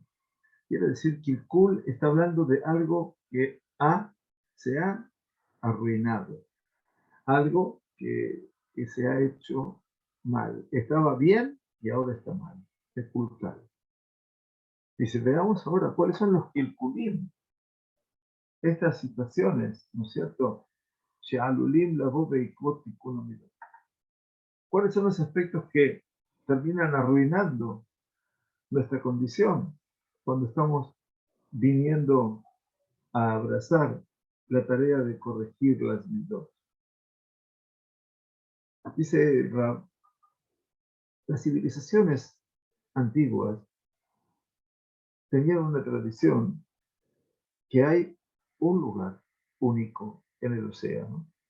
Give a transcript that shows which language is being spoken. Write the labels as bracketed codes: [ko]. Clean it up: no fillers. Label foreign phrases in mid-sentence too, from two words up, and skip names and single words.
[es] Quiere decir, kilkul está hablando de algo que se ha arruinado, algo que se ha hecho mal. Estaba bien y ahora está mal. Es kulkal. Dice, veamos ahora cuáles son los kilkulim. Estas situaciones, ¿no es cierto? [he] שעלולים לבוא בעקבות תיקון המידות. [es] ¿Cuáles son los aspectos que terminan arruinando nuestra condición cuando estamos viniendo a abrazar la tarea de corregir las midot? Dice Rab, las civilizaciones antiguas tenían una tradición que hay un lugar único en el océano,